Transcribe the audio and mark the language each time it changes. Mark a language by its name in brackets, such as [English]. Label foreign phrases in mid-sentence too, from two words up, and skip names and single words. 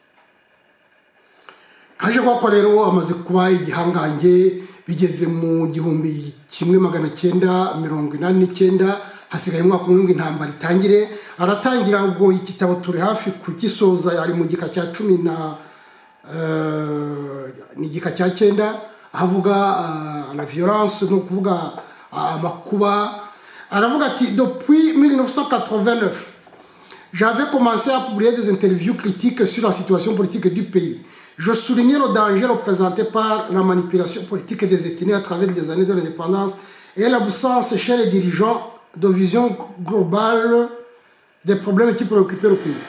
[Kinyarwanda] Kaje kwa rero amaze kuba igihangange, bigeze mu 1989, hasigaye umwaka umwe intambara itangire. Aratangira ubwo igitabo turi hafi kugisoza, ari mu gika cya 10 ni gika cya 9, avuga [French] la violence, [Kinyarwanda] no kuvuga amakuba. Aravuga ati [French] depuis 1989 j'avais commencé à publier des interviews critiques sur la situation politique du pays. Je soulignais le danger représenté par la manipulation politique des ethnies à travers les années de l'indépendance et l'absence chez les dirigeants de vision globale des problèmes qui préoccupaient le pays.